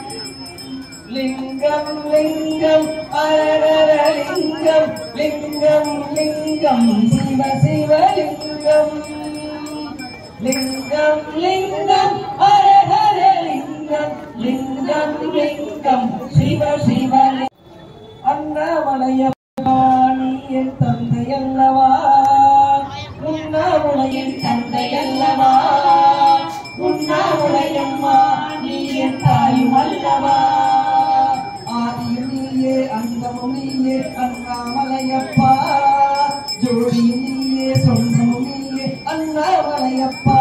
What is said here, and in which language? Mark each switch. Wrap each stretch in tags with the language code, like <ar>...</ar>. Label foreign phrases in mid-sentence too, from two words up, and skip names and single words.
<sa>लिंगम लिंगम हर हर लिंगम लिंगम लिंगम शिव शिवलिंगम. लिंगम लिंगम हर हर लिंगम लिंगम लिंगम शिव शिवलिंगम.</sa> <ta>அண்ணாமலையப்பா நீ என் தந்தை அல்லவா, உண்ணாமுலையின் தந்தை அல்லவா, உண்ணாமுலையம்மா நீ என் தாயும் அல்லவா. ஆதியும் நீயே அந்தமும் நீயே அண்ணாமலையப்பா, ஜோடியும் நீயே சொந்தமும் நீயே அண்ணாமலையப்பா.</ta>